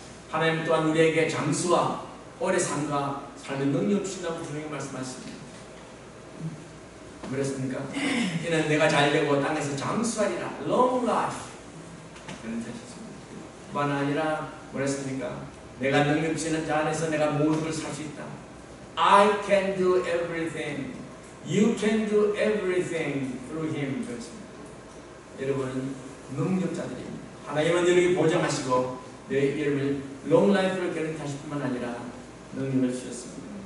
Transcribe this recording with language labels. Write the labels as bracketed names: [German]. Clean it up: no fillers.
[Korean] 하나님 또한 우리에게 장수와 오래 삶과 삶의 능력 주신다고 분명히 말씀하십니다. 그렇습니까? 이는 내가 잘되고 땅에서 장수하리라. [English] Long life. [Korean] 그런 뜻이십니다. 뿐만 아니라 뭐랬습니까? 내가 능력 주시는 자 안에서 내가 모든 걸 살 수 있다. [English] I can do everything. You can do everything through Him. [Korean] 그렇습니다. 여러분은 능력자들입니다. 하나님은 여러분이 보장하시고 여러분을 롱라이프를 개런하실 뿐만 아니라 능력을 주셨습니다.